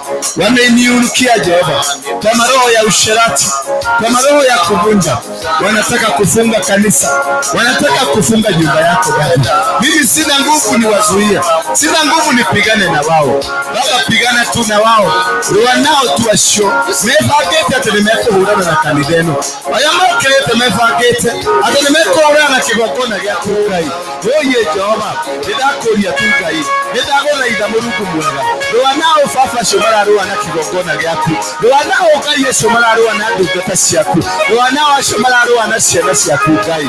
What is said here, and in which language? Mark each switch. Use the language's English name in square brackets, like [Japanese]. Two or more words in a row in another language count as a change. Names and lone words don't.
[Swahili] Wameniunukia Jehova kwa maroho ya usherati, kwa maroho ya kuvunja. Wanataka kufunga kanisa, wanataka kufunga nyumba yako Baba. Mimi sina nguvu niwazuia, sina nguvu nipigane na wao. [Kikuyu] Baba, [Swahili] pigana tu na wao, [Kikuyu] wanao tu washo mevagete ati nimekuhurana na kanitheno aya makerete mevagete ati nimekuhurana na kigongona gya Ngai. Oye Jehova, ndidakuria tu Ngai, ndaguthaitha Mũrungu mwega, wanao baba cio mararũa na kigongona gĩaku, wanao Ngai cio mararũa na ndungata ciaku, wanao acio mararũa na ciana ciaku Ngai.